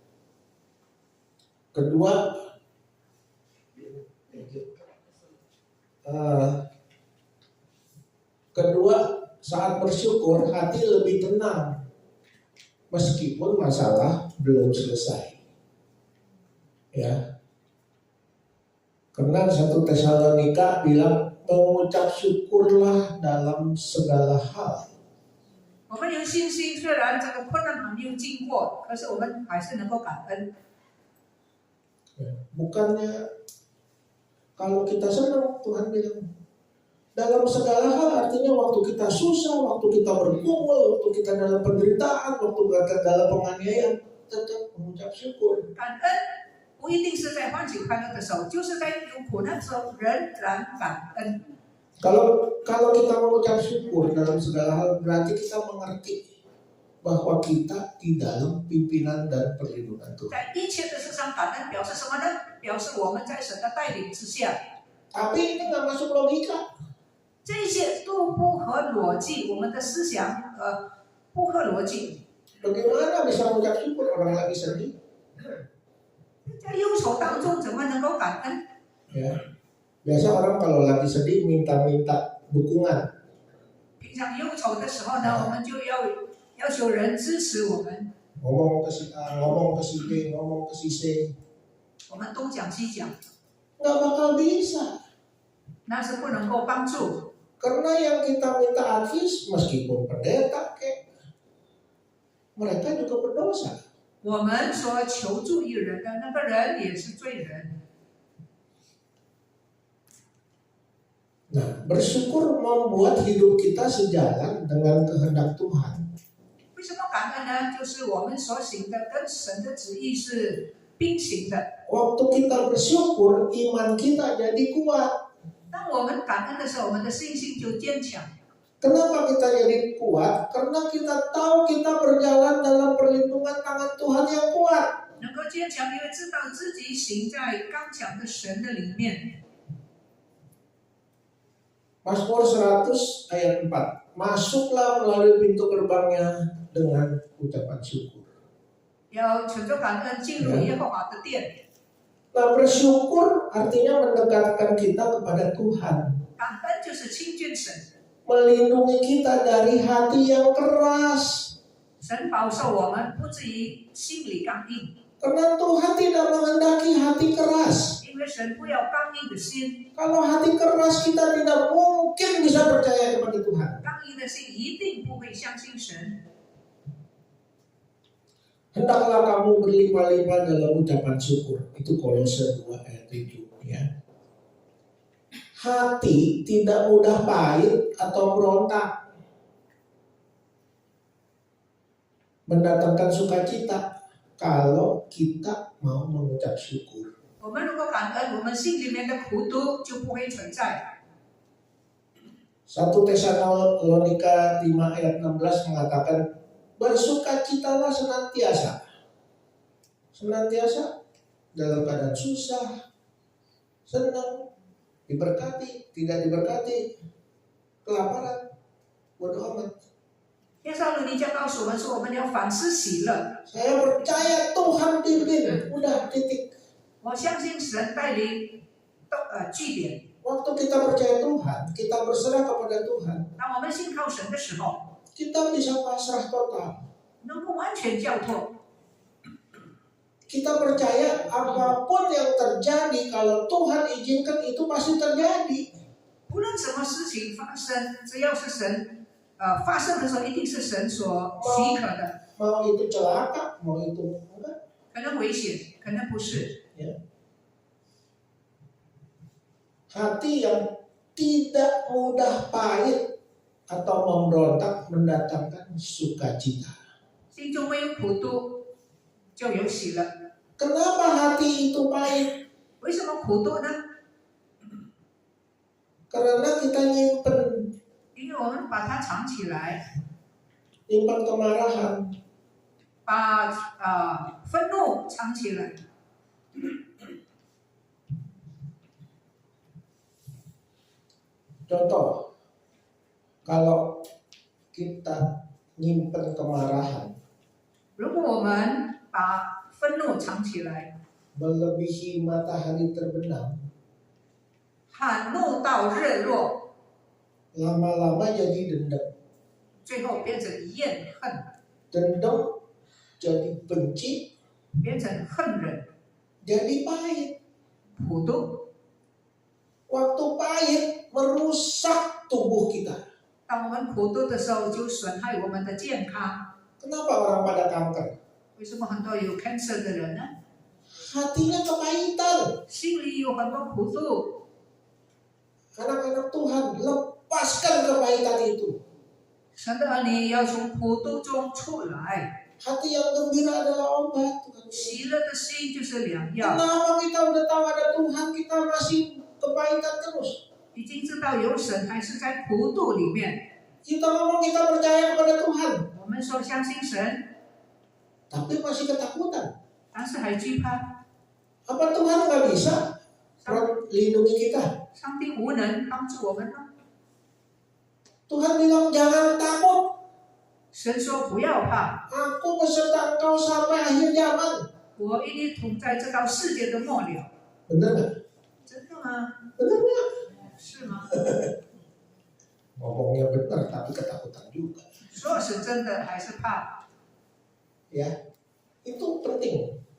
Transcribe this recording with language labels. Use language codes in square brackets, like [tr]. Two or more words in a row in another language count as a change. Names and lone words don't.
[id] Kedua, saat bersyukur hati lebih tenang meskipun masalah belum selesai. Ya. Karena 1 Tesalonika bilang mengucap syukurlah dalam segala hal. [zh] 我们有信心，虽然这个困难还没有经过，可是我们还是能够感恩。 [id] Bukannya kalau kita senang, Tuhan bilang dalam segala hal, artinya waktu kita susah, waktu kita bergumul, waktu kita dalam penderitaan, waktu kita dalam penganiayaan, tetap mengucap syukur. [zh] 感恩不一定是在欢喜快乐的时候，就是在有苦难的时候仍然感恩。 [id] Kalau kita mengucap syukur dalam segala hal, berarti kita mengerti bahwa kita di dalam pimpinan dan perlindungan Tuhan. [zh] 在一切的事上感恩表示什么呢？表示我们在神的带领之下， [id] Tapi ini nggak masuk logika. [zh] 这些都不合逻辑，我们的思想不合逻辑。 [id] Bagaimana bisa mengucap syukur orang lagi sedih? [zh] 在忧愁当中怎么能够感恩？ [id] Ya. Biasa orang kalau lagi sedih minta-minta dukungan. [zh] 平常忧愁的时候呢，我们就要求人支持我们， [id] Ngomong ke si A, ngomong ke si B, ngomong ke si C. [zh] 我们东讲西讲， [id] Nggak bakal bisa. [zh] 那是不能够帮助。 [id] Karena yang kita minta advis, meskipun pendeta mereka juga berdosa. [zh] 我们所求助于人的那个人也是罪人。 [id] Nah, bersyukur membuat hidup kita sejalan dengan kehendak Tuhan. [zh] 为什么感恩呢？就是我们所行的跟神的旨意是并行的。 [id] Waktu kita bersyukur, iman kita jadi kuat. [zh] 当我们感恩的时候，我们的信心就坚强。 [id] Kenapa kita jadi kuat? Karena kita tahu kita berjalan dalam perlindungan tangan Tuhan yang kuat. [zh] 能够坚强，因为知道自己行在刚强的神的里面。 [id] Mazmur 100 ayat 4. Masuklah melalui pintu gerbangnya dengan ucapan syukur. [zh] 要存着感恩进入耶和华的殿。 [id] Nah, bersyukur artinya mendekatkan kita kepada Tuhan. [zh] 感恩就是亲近神， [id] Melindungi kita dari hati yang keras. [zh] 神保守我们不至于心里刚硬， [id] Karena Tuhan tidak menghendaki hati keras. [zh] 因为神不要刚硬的心， [id] Kalau hati keras kita tidak mungkin bisa percaya kepada Tuhan. [zh] 刚硬的心一定不会相信神。 [id] Hendaklah kamu berlimpah-limpah dalam ucapan syukur. Itu Kolose 2 ayat 7 ya. Hati tidak mudah pahit atau berontak. Mendatangkan sukacita kalau kita mau mengucap syukur. [zh] 我们如果感恩，我们心里面的苦毒就不会存在。 [id] 1 Tesalonika 5 ayat 16 mengatakan bersukacitalah senantiasa. Senantiasa dalam keadaan susah, senang, diberkati, tidak diberkati, kelaparan, bodoh amat. [zh] 耶稣基督告诉我们说，我们要凡事喜乐。 [id] Saya percaya Tuhan pimpin, udah titik. [zh] 我相信神带领据点。 [id] Waktu kita percaya Tuhan, kita berserah kepada Tuhan, [zh] 当我们信靠神的时候， [id] kita bisa pasrah total. [zh] 能够完全交托。 [id] Kita percaya apapun yang terjadi, kalau Tuhan izinkan itu pasti terjadi. [zh] 无论什么事情发生，只要是神发生的时候，一定是神所许可的。 [id] Mau itu celaka, mau itu enggak. [zh] 可能危险，可能不是。 [id] Hati yang tidak mudah pahit atau memberontak mendatangkan sukacita. [zh] 心中没有苦毒，就有喜乐。 [id] Kenapa hati itu pahit? [zh] 为什么苦毒呢？ [id] Karena kita nyimpen [zh] 因为我们把它藏起来， [id] kemarahan. [zh] 把愤怒藏起来。 [id] Contoh, kalau kita nyimpen kemarahan [zh] 如果我们把愤怒藏起来， [id] melebihi matahari terbenam, [zh] 喊怒到日落， [id] lama-lama jadi dendam. [zh] 最后变成怨恨， [id] Dendam jadi benci, [zh] 变成恨人、 [id] jadi pahit. [zh] 苦毒。 [id] Waktu pahit merusak tubuh kita. [zh] 当我们苦毒的时候，就损害我们的健康。 [id] Kenapa orang pada kanker? [zh] 为什么很多有 cancer 的人呢？ [id] Hatinya kepahitan. [zh] 心里有很多苦毒。 [id] Anak-anak Tuhan, lepaskan kepahitan itu. [zh] 神的儿女要从苦毒中出来， [id] Hati yang gembira adalah obat. Tuhan. [zh] 喜乐的心就是良药。 [id] Kenapa kita udah tahu ada Tuhan, kita masih kepahitan terus? [zh] 已经知道有神，还是在苦毒里面。 [id] Kita ngomong kita percaya kepada Tuhan, [zh] 我们说相信神， [id] tapi masih ketakutan. [zh] 但是还惧怕。 [id] Apa Tuhan nggak bisa lindungi kita? [zh] 上帝无能帮助我们吗？ [id] Tuhan bilang jangan takut. [zh] 神说不要怕， [id] Aku beserta engkau sampai akhir zaman. [zh] 我与你同在，直到世界的末了。 [id] Benar nggak? [zh] 真的吗？ [id] Benar nggak? [zh] 是吗？ [id] Ngomongnya benar tapi ketakutan juga. [zh] 说是真的还是怕？ [id] Ya, itu penting.